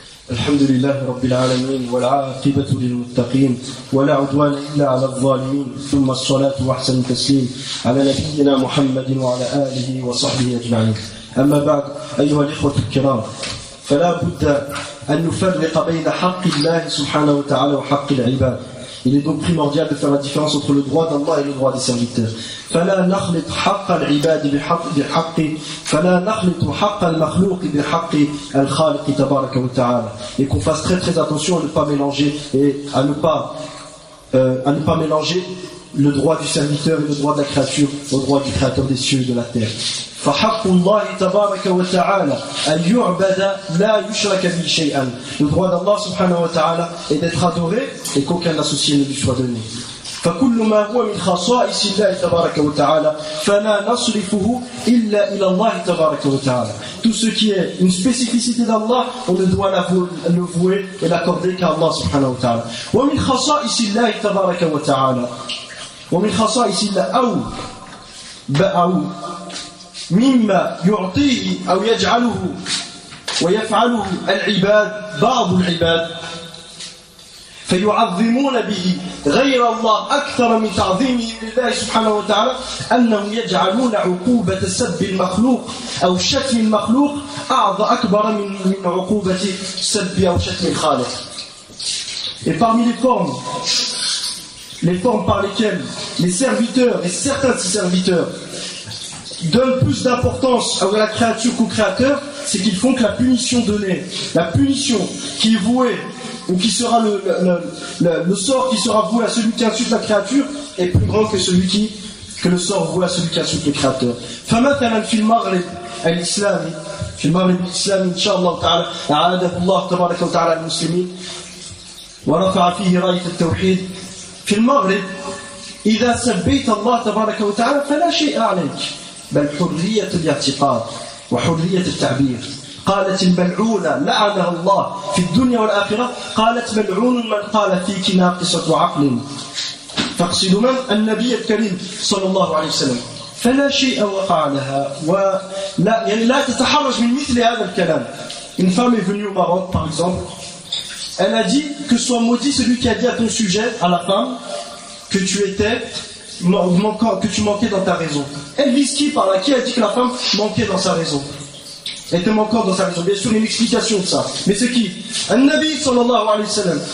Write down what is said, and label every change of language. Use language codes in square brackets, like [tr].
[ar] الحمد لله رب العالمين والعاقبة للمتقين ولا عدوان إلا على الظالمين ثم الصلاة وأحسن التسليم على نبينا محمد وعلى آله وصحبه أجمعين. أما بعد أيها الإخوة الكرام، فلا بد أن نفرق بين حق الله سبحانه وتعالى وحق العباد. [fr] Il est donc primordial de faire la différence entre le droit d'Allah et le droit des serviteurs. [ar] فلا نخلط حق العباد بحق فلا نخلط حق المخلوق بحق الخالق تبارك وتعالى. [fr] Et qu'on fasse très très attention à ne pas mélanger et à ne pas mélanger le droit du serviteur et le droit de la créature au droit du créateur des cieux et de la terre. [ar] فحق الله تبارك وتعالى أن يعبد لا يشرك به شيئا. [fr] Le droit d'Allah [ar] سبحانه وتعالى [fr] est d'être adoré et qu'aucun associé ne lui soit donné. [ar] فكل ما هو من خصائص الله تبارك وتعالى فما نصرفه إلا إلى الله تبارك وتعالى. [fr] Tout ce qui est une spécificité d'Allah, on ne doit le vouer et l'accorder qu'à Allah [ar] سبحانه وتعالى. ومن خصائص الله تبارك وتعالى ومن خصائص الله أو بأو مما يعطيه أو يجعله ويفعله العباد بعض العباد فيعظمون به غير الله أكثر من تعظيمهم لله سبحانه وتعالى أنهم يجعلون عقوبة سب المخلوق أو شتم المخلوق أكبر من عقوبة سب أو شتم الخالق. [fr] Et parmi les formes par lesquelles les serviteurs et certains de ces serviteurs donne plus d'importance à la créature qu'au créateur, c'est qu'ils font que la punition donnée, la punition qui est vouée, ou qui sera le sort qui sera voué à celui qui insulte la créature, est plus grand que celui qui, que le sort voué à celui qui insulte le créateur. [ar] فَمَثَلًا فِي الْمَغْرِبِ الْإِسْلَامِ فِي الْمَغْرِبِ الْإِسْلَامِ إِنْ شَاءَ اللَّهُ تَعَالَى أَعَادَهُ اللَّهُ تَبَارَكَ وَتَعَالَى الْمُسْلِمِينَ وَرَفَعَ فِيهِ رَايَةَ التَّوْحِيدِ فِي الْمَغْرِبِ إِذَا سَبَّيْتَ اللَّهَ تَبَارَكَ وَتَعَالَى فَلَا شَيْءَ عَلَيْكَ بل حرية الاعتقاد وحرية التعبير. قالت الملعونة لعنها الله في الدنيا والآخرة قالت ملعون من قال فيك ناقصة عقل. تقصد من؟ النبي الكريم صلى الله عليه وسلم. فلا شيء وقع لها ولا يعني لا تتحرج من مثل هذا الكلام. [fr] Une femme est venue au Maroc par exemple. Elle a dit que soit maudit celui qui a dit à ton sujet à la femme que tu étais que tu manquais dans ta raison. Elle vise qui par là? Qui a dit que la femme manquait dans sa raison? Elle était manquante dans sa raison. Bien sûr, il y a une explication de ça. Mais c'est qui? Un Nabi sallallahu alayhi wa sallam.